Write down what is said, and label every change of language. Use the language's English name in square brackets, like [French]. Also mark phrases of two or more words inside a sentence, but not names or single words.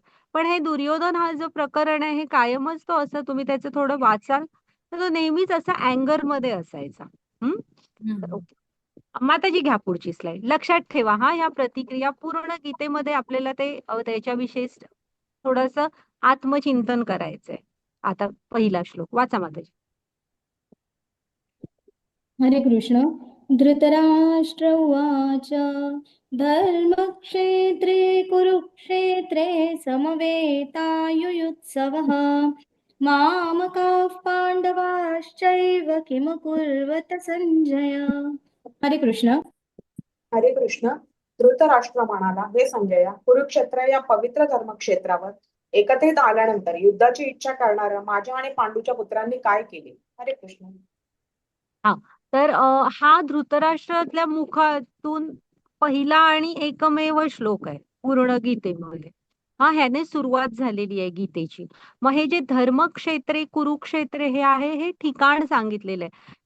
[Marathi] पण हे दुर्योधन हा जो प्रकरण आहे हे कायमच तो असं, तुम्ही त्याचं थोडं वाचाल तर तो नेहमीच असा अँगर मध्ये असायचा. तर ओके. माताजी घ्या पुढची स्लाइड. लक्षात ठेवा हा, या प्रतिक्रिया पूर्ण गीतेमध्ये आपल्याला ते त्याच्याविषयी थोडस आत्मचिंतन करायचंय. आता पहिला श्लोक वाचा माताजी. हरे कृष्ण. [Sanskrit] धृतराष्ट्र उवाच धर्मक्षेत्रे कुरुक्षेत्रे समवेतायुयुत्सवः मामकाः पाण्डवाश्चैव किमकुर्वत संजय. [Marathi] हरे कृष्ण. हरे कृष्ण. धृतराष्ट्र म्हणाला, हे संजया, कुरुक्षेत्र या पवित्र धर्मक्षेत्रावर एकत्रित आल्यानंतर युद्धाची इच्छा करणाऱ्या माझ्या आणि पांडूच्या पुत्रांनी काय केले? हरे कृष्ण. तर हा धृतराष्ट्रातल्या मुखातून पहिला आणि एकमेव श्लोक आहे पूर्ण गीतेमध्ये. हा, ह्याने सुरुवात झालेली आहे गीतेची. मग हे जे [Sanskrit] धर्मक्षेत्रे कुरुक्षेत्रे [Marathi] हे आहे, हे ठिकाण सांगितलेलं आहे.